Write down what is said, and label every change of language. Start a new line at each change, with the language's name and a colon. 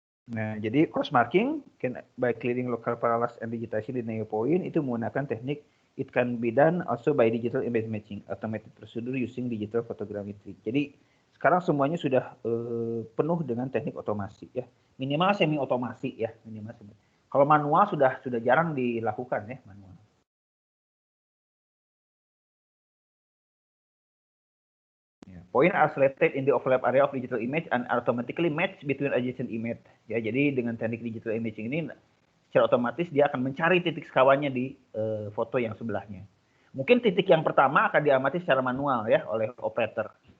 Indonesian: Nah, jadi
English: cross marking by clearing local parallax and digitizing the neo point
Indonesian: itu menggunakan teknik
English: it can be done also by digital image matching, automated procedure using digital photogrammetry.
Indonesian: Jadi sekarang semuanya sudah penuh dengan teknik otomasi ya, minimal semi otomasi ya, minimal semi. Kalau manual sudah jarang dilakukan ya, manual.
English: Point are selected in the overlap area of digital image and automatically match between adjacent image.
Indonesian: Ya, jadi dengan teknik digital imaging ini secara otomatis dia akan mencari titik sekawannya di foto yang sebelahnya. Mungkin titik yang pertama akan diamati secara manual ya oleh operator.